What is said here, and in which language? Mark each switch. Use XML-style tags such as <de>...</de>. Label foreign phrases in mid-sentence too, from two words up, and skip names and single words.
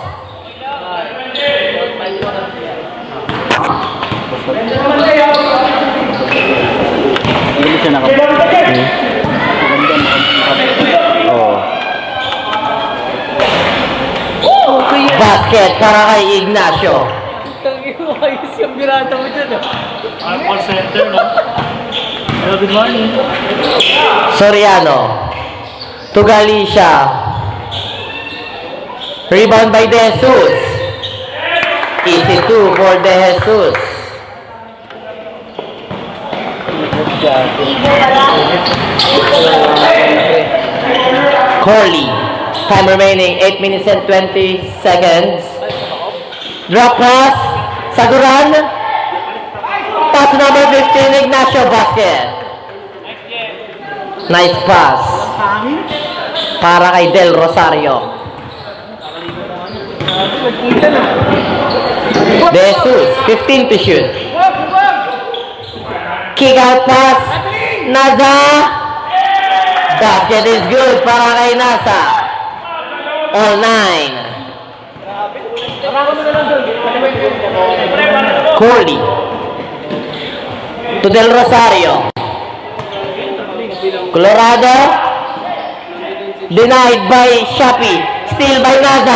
<tl>Hindi siya nakapagod. Basket para kay Ignacio. Ayos yung birata mo dyan</tl> <en>Call center, no? Hello, good morning. Soriano. To Galicia. Rebound by De Jesus. Easy 2 for De Jesus. Corley. Time remaining 8 minutes and 20 seconds. Drop pass. Saguran. Pass number 15, Ignacio. Basket. Nice pass.</en> <tl>Para kay Del Rosario.</tl> <en>De Jesus, 15 to shoot. Kick out pass. Naza. Basket is good</en> <tl>para kay</tl> <en>Naza. All 9. Corley. To Del Rosario. Colorado. Denied by Shapi. Still by Naza.</en>